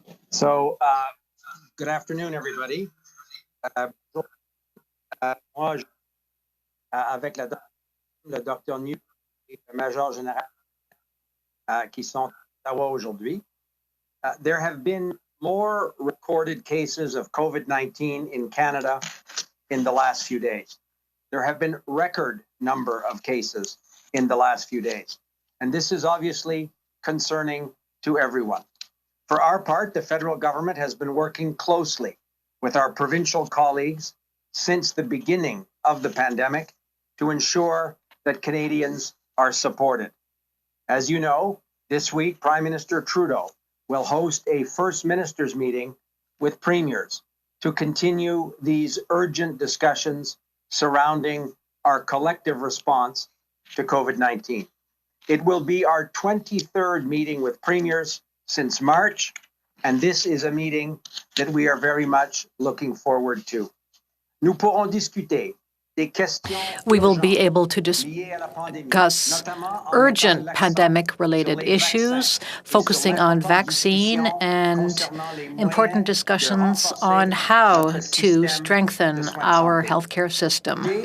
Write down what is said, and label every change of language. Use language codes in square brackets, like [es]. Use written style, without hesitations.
[en] So, good afternoon, everybody. [fr] Moi, avec le docteur New et le Major Général qui sont à Ottawa aujourd'hui. [en] There have been more recorded cases of COVID-19 in Canada in the last few days. There have been record number of cases in the last few days. And this is obviously concerning to everyone. For our part, the federal government has been working closely with our provincial colleagues since the beginning of the pandemic to ensure that Canadians are supported. As you know, this week, Prime Minister Trudeau will host a First Ministers meeting with premiers to continue these urgent discussions surrounding our collective response to COVID-19. It will be our 23rd meeting with premiers since March, and this is a meeting that we are very much looking forward to. [fr] Nous pourrons discuter des questions. [en] We will be able to discuss urgent pandemic-related issues, focusing on vaccine and important discussions on how to strengthen our healthcare system.